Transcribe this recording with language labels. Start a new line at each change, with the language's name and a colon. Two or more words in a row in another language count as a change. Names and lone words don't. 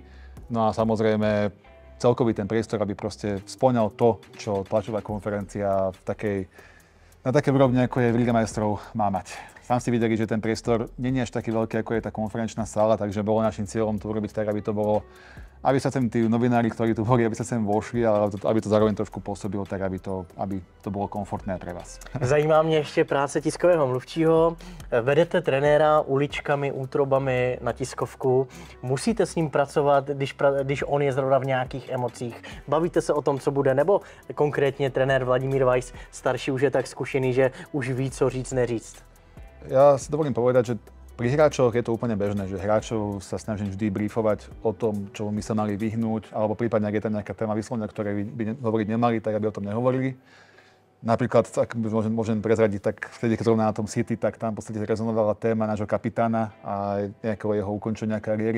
Slovak: No a samozrejme celkový ten priestor, aby proste spĺňal to, čo tlačová konferencia na takej úrovni, ako je v Liga majstrov, má mať. Sám ste videli, že ten priestor nie je až taký veľký, ako je tá konferenčná sála, takže bolo našim cieľom to urobiť tak, aby sa sem tí novinári, ktorí tu boli, aby sa sem vošli, ale aby to zároveň trošku pôsobilo tak, aby to bolo komfortné pre vás.
Czech: Zajímá mě ještě práce tiskového mluvčího. Vedete trenéra uličkami, útrobami na tiskovku. Musíte s ním pracovat, když on je zrovna v nějakých emocích. Bavíte se o tom, co bude, nebo konkrétně trenér Vladimír Weiss, starší, už je tak zkušený, že už ví, co říct, neříct?
Slovak: Ja si dovolím povedať, že pri hráčoch je to úplne bežné, že hráčov sa snažím vždy briefovať o tom, čo by sa mali vyhnúť, alebo prípadne, ak je tam nejaká téma vyslovene, o ktorej by hovoriť nemali, tak aby o tom nehovorili. Napríklad, ak môžem prezradiť, tak vtedy, keď zrovna na tom City, tak tam v podstate rezonovala téma nášho kapitána a nejakého jeho ukončenia kariéry.